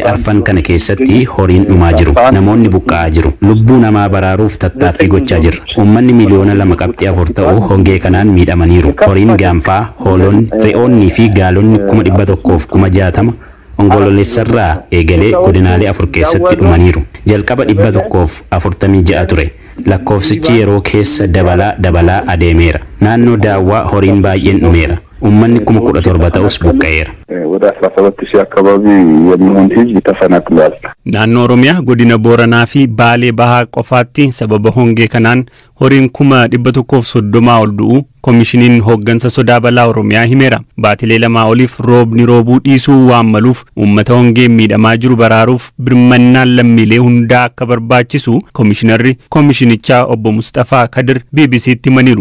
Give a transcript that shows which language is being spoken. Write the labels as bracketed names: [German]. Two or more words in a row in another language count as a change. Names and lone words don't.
[Oromo] arfan kana keessatti horiin dhumaa jiru namoonni buqqa'aa jiru lubbuu namaa baraaruuf tattaaffii gochaa jirra uummanni miliyoona 2.4 ta'u hongee kanaan miidhamaniiru horiin gaanfaa hoolonni re'oonnii fi gaalonni 160,060 ongololessarraa eegalee godinaalee 4 keessatti dhumaniiru jalqaba 146 ture lakkoofsichi yeroo keessa dabalaa adeemeera naannoo Daawwaa horiin baay'een dhumeera ummanni 17,000 ta'us buqqa'eera. [Amharic] ወደ 17,000 አካባቢ የሚሆን ህዝብ ተፈናቅሏል. [Oromo] ናannoo Oromiyaa godina Booranaa fi Baalee Bahaa qofaatti sababa hongee kanaan horiin 130 ol du'u komishiniin hooggansa sodaa balaa Oromiyaa himeera. Baatilee lamaa oliif roobni roobuu dhiisuu waan maluuf uummata hongeen miidhamaa jiru baraaruuf birmannaan lammiilee hundaa akka barbaachisu komishinarri komishinichaa obbo Mustafaa Kadir BBC'tti himaniiru.